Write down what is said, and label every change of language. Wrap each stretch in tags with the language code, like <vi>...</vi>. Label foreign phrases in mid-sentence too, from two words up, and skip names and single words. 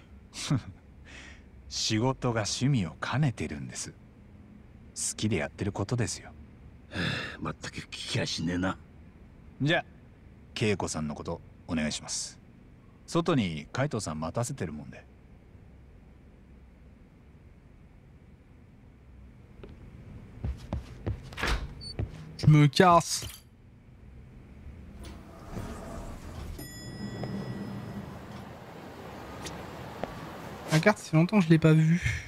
<ja>仕事が趣味を兼ねてるんです。好きでやってることですよ。まったく聞きやしねえな。じゃあ恵子さんのことお願いします。外に海藤さん待たせてるもんで。</ja> <fr>Je me casse. La carte, c'est longtemps que je l'ai pas vue.</fr>